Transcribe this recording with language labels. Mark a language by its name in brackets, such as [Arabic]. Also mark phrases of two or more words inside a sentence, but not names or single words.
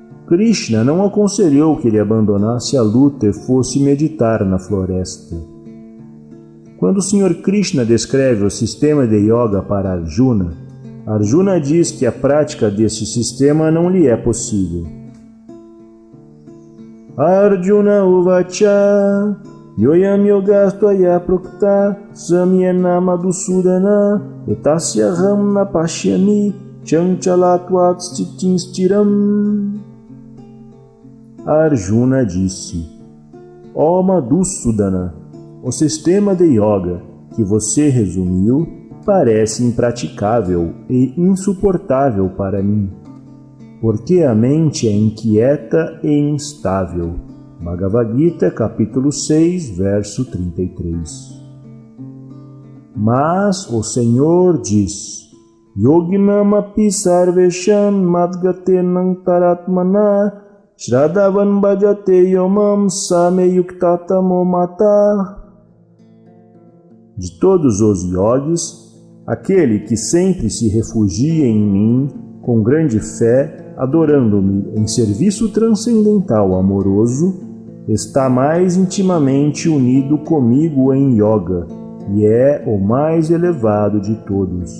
[Portuguese] Krishna não aconselhou que ele abandonasse a luta e fosse meditar na floresta. Quando o Sr. Krishna descreve o sistema de yoga para Arjuna, Arjuna diz que a prática deste sistema não lhe é possível. [Sanskrit] अर्जुन उवाच योऽयं योगस्त्वया प्रोक्तः साम्येन मधुसूदन एतस्याहं नपश्यामि चञ्चलत्वात् स्थितिंस्थिराम्. [Portuguese] Arjuna disse: Ó Madhusudana, o sistema de yoga que você resumiu parece impraticável e insuportável para mim, porque a mente é inquieta e instável. Bhagavad Gita, capítulo 6, verso 33. Mas o Senhor diz: [Sanskrit] योगिनामपि सर्वेषां मद्गतेनान् तरात्मना श्रद्धावान् भजते योमां समेयुक्ततमो मतः. [Portuguese] De todos os yogis, aquele que sempre se refugia em mim com grande fé, adorando-me em serviço transcendental amoroso, está mais intimamente unido comigo em yoga e é o mais elevado de todos.